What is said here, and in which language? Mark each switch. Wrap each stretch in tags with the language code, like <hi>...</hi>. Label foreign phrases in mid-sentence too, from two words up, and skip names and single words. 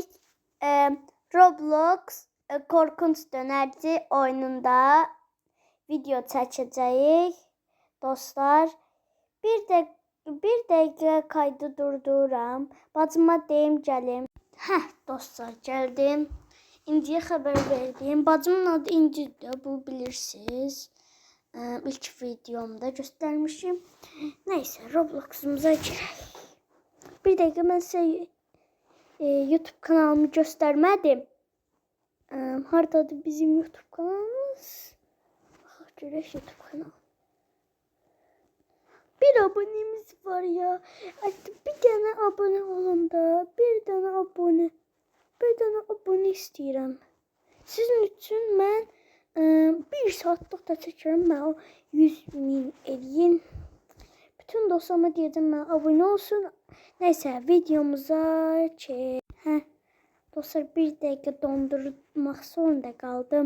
<az>Roblox korkunç dönərci oyununda video çəkəcəyik. Dostlar, bir dəqiqə kaydı durdururam. Bacıma deyim gəlim. Dostlar, gəldim. İnciyə xəbər verdim. Bacımın adı İncidir, bu bilirsiniz.</az> <tr>İlk videomda göstermişim. Neyse, Roblox'umuza girelim. Bir dakika, ben size YouTube kanalımı göstermedim.</tr> <az>Haradadır bizim YouTube kanalımız? Görək YouTube kanalı. Bir abonemiz var ya.</az> <tr>Artık bir tane abone olun da.</tr> <az>Bir tane abone istəyirəm. Sizin üçün mən bir saatlıq da çəkirəm. Mən o 100.000 eləyin. Bütün dostlarıma deyəcəm mən abone olsun.</az> <tr>Neyse, videomuza dostlar, bir dəqiqə dondurmaq zorunda qaldım.</tr>